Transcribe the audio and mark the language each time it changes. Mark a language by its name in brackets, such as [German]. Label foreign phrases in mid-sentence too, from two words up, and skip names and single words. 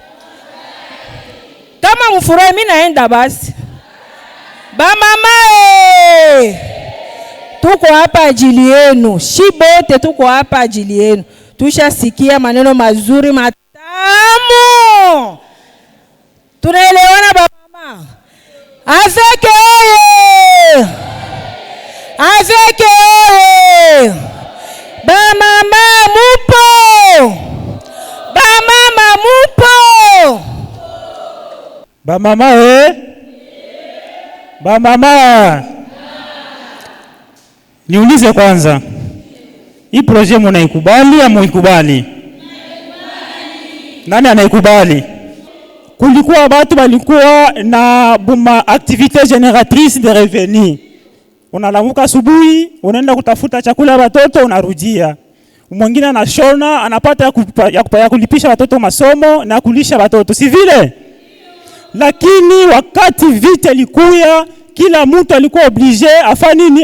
[Swahili] Kama mfurahi mimi naenda basi. Ba mama tuko hapa ajili yenu, shibote tuko hapa ajili yenu. Tushasikia maneno mazuri matamu, tunaelewana ba mama? Avec ba mama mupo, ba mama mupo, Ba mama Ba mama, niulize kwanza, hii projet mnaikubali au muikubali? Nani anaikubali? Kulikuwa watu walikuwa na buma [French] activité génératrice de revenus. [Swahili] Unalamuka asubuhi, unaenda kutafuta chakula watoto, unarudia. Mwingine anashona, anapata ya kulipisha watoto masomo na kulisha watoto, si vile? Lakini wakati vita ilikuya, kila mtu alikuwa obligé afanye nini?